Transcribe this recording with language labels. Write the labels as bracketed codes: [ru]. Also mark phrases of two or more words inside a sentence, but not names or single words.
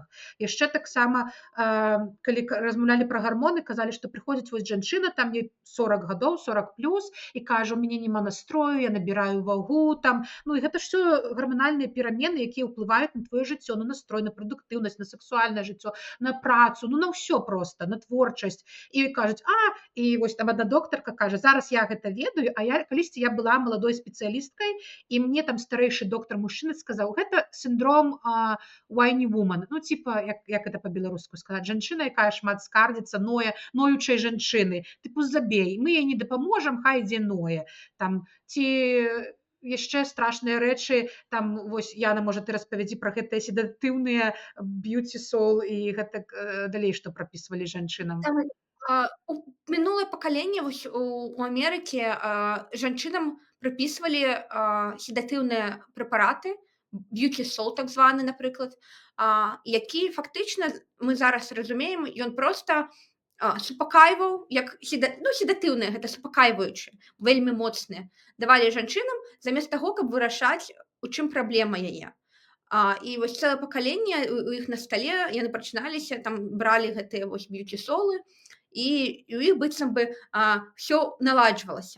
[be] Яшчэ таксама, калі размаўлялі пра гармоны, казалі, што прыходзіць вось жанчына, там ёй 40 гадоў, 40+, і кажа, у мяне няма настрою, я набіраю вагу, там, ну, і гэта ж ўсё гарманальныя перамены, якія ўплываюць на твоё жыццё, на настрой, на прадуктыўнасць, на сексуальнае жыццё, на працу, ну, на ўсё проста, на творчасць. І кажуць, і вось там адна доктарка кажа, зараз я гэта ведаю, а я калісьці я была маладой спецыялісткай, і мне там старэйшы доктар-мужчына сказаў, гэта сіндром [en] whiny woman, [be] ну, типа, як гэта па-беларуску сказаць, жанчына, якая шмат скардзіцца, ноючай жанчыны, тыпу забей, мы ёй не дапаможам, хай ідзе ное. Там, ці яшчэ страшныя рэчы, там, вось, Яна, можа, ты распавядзі пра гэтыя седатыўныя б'юці-сол і гэтак далей, што прапісвалі жанчынам. Мінулае пакаленне вось у Амерыкі жанчынам прыпісвалі седатыўныя прэпараты, [en] beauty soul [be] так званы, напрыклад, які фактычна мы зараз разумеем, ён проста супакайваў як седатыўныя, гэта супакайваючы, вельмі моцныя, давалі жанчынам замест таго, каб вырашаць, у чым праблема яе. І вось цэлае пакаленне у іх на стале яны пачыналіся, там бралі гэтыя вось б'юці-солы, і ў іх быццам бы ўсё наладжвалася.